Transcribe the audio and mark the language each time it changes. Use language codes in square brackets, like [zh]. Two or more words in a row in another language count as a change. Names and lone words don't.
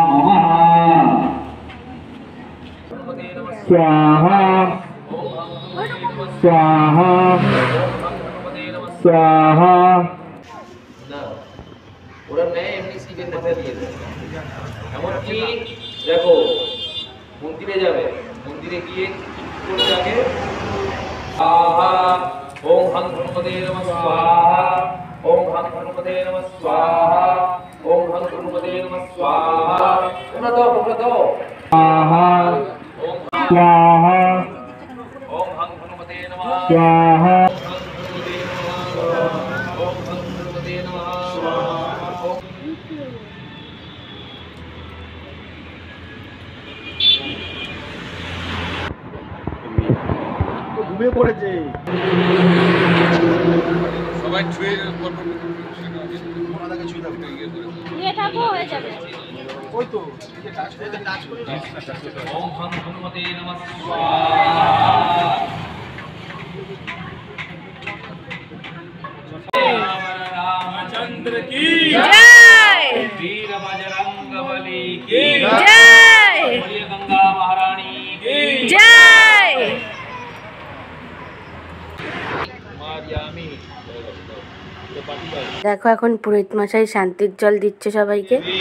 [sa] स्वाहा स्वाहा स्वाहा [bn] না ওরা নেয় এমনি শিখে নেশা দিয়ে দেয়। এমনকি দেখো মন্দিরে যাবে, মন্দিরে গিয়ে করে যাবে [sa] स्वाहा ओम हं हनुमते नमः स्वाहा ओम हं हनुमते नमः स्वाहा ओम हं हनुमते नमः स्वाहा [bn] তোমরা দাও [sa] स्वाहा ओम स्वाहा ओम हं हनुमते नमः स्वाहा ओम हं हनुमते नमः स्वाहा ओम [bn] ঘুমিয়ে পড়েছে। সবাই ছুঁয়ে শুয়ে থাকো, হয়ে যাবে। ওই তো [sa] ओम हं हनुमते नमः स्वाहा रामचंद्र की [hi] জয় वीर बजरंग बली की জয় बोलिए गंगा महारानी की জয়। मारियामी [bn] দেখো এখন পুরোহিত মশাই শান্তির জল দিচ্ছে সবাইকে।